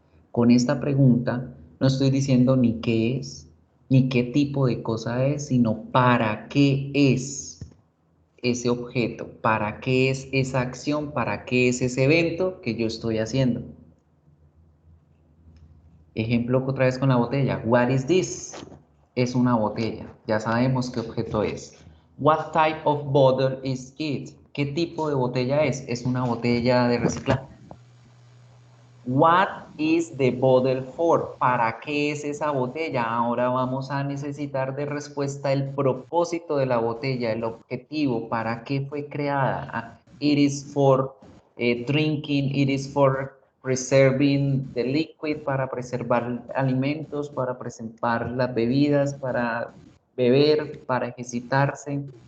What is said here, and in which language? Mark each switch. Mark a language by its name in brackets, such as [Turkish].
[Spanish] Con esta pregunta no estoy diciendo ni qué es, ni qué tipo de cosa es, sino para qué es ese objeto, para qué es esa acción, para qué es ese evento que yo estoy haciendo. Ejemplo otra vez con la botella. [English] What is this? [Spanish] Es una botella. Ya sabemos qué objeto es. [English] What type of bottle is it? [Spanish] ¿Qué tipo de botella es? Es una botella de reciclaje. [English] What is the bottle for? [Spanish] ¿Para qué es esa botella? Ahora vamos a necesitar de respuesta el propósito de la botella, el objetivo, para qué fue creada. [English] It is for drinking, it is for preserving the liquid, [Spanish] para preservar alimentos, para preservar las bebidas, para beber, para ejercitarse.